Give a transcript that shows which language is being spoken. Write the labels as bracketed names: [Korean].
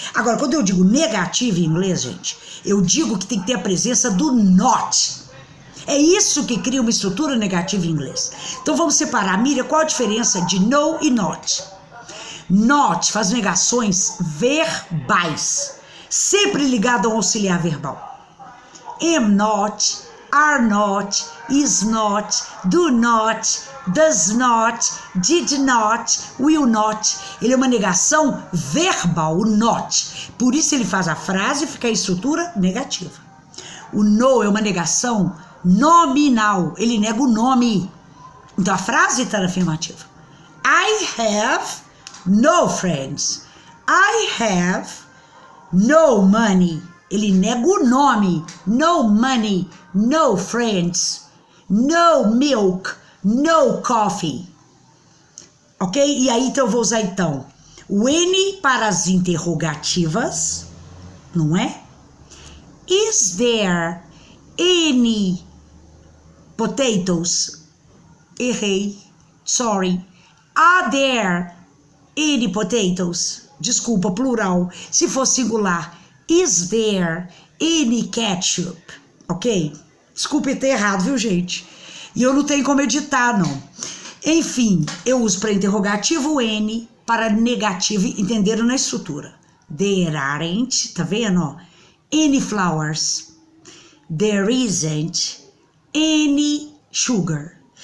[Portuguese] Agora, quando eu digo negativa em inglês, gente, eu digo que tem que ter a presença do not. É isso que cria uma estrutura negativa em inglês. Então vamos separar. Miriam, qual a diferença de no e not? Not faz negações verbais, sempre ligado ao auxiliar verbal. [English] Am not, are not, is not, do not, does not, did not, will not. [Portuguese] Ele é uma negação verbal, o not. Por isso ele faz a frase ficar em estrutura negativa. O no é uma negação nominal, ele nega o nome. Então a frase está na afirmativa. [English] I have no friends. I have no money. Ele nega o nome. No money, no friends, no milk, no coffee. Ok? [Portuguese] E aí então eu vou usar então o N para as interrogativas, não é? [English] Is there any potatoes? Errei. Sorry. Are there any potatoes? Desculpa, plural. Se for singular, is there any ketchup? [Portuguese] Ok? Desculpe ter errado, viu, gente? E eu não tenho como editar, não. Enfim, eu uso para interrogativo o N, para negativo, entenderam na estrutura. [English] There aren't, tá vendo, ó? Any flowers. There isn't any sugar.